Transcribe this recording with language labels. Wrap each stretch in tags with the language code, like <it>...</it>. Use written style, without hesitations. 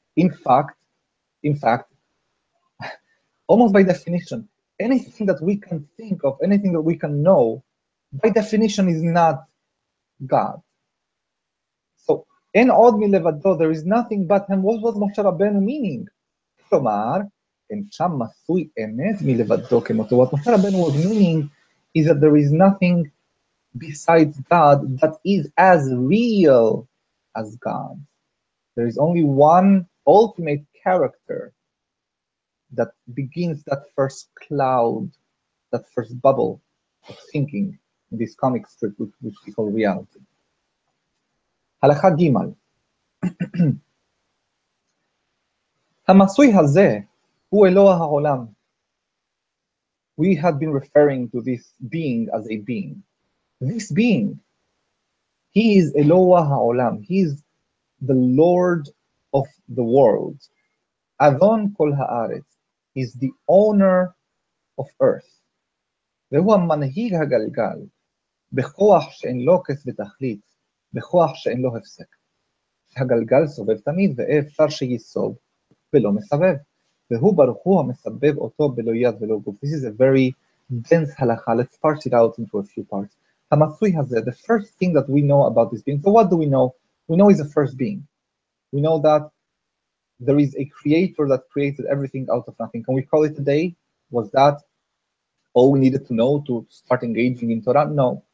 <en>In fact, almost by definition, anything that we can think of, anything that we can know, by definition is not God. So,</en> <he>En Od Milevado,</he> <en>there is nothing but Him. What was Moshe Rabbeinu meaning?</en> <he>כלומר, אין שם מצוי אמת מלבדו כמותו.</he> <en>What Moshe Rabbeinu was meaning is that there is nothing besides God that is as real as God. There is only one ultimate character that begins that first cloud, that first bubble of thinking in this comic strip, which we call reality.</en> <he>הלכה ג' המצוי הזה הוא אלוה העולם.</he> <en>We had been referring to this being as a being. This being, he is</en> <he>Eloah ha'olam.</he> <en>He is the Lord of the world.</en> <he>Adon kol haaretz.</he> <en>He is the owner of earth.</en> <he>והוא המנהיג הגלגל, בכוח שאין לו כס ותכלית, בכוח שאין לו הפסק. הגלגל סובב תמיד, ואי אפשר שיסוב ולא מסבב. והוא ברוך הוא המסבב אותו בלא יד ולא גוף.</he> <en>This is a very dense halacha. Let's parse it out into a few parts.</en> <he>המצוי הזה,</he> <en>the first thing that we know about this being. So what do we know? We know he's the first being. We know that there is a creator that created everything out of nothing. Can we call it a day? Was that all we needed to know to start engaging in Torah? No.</en>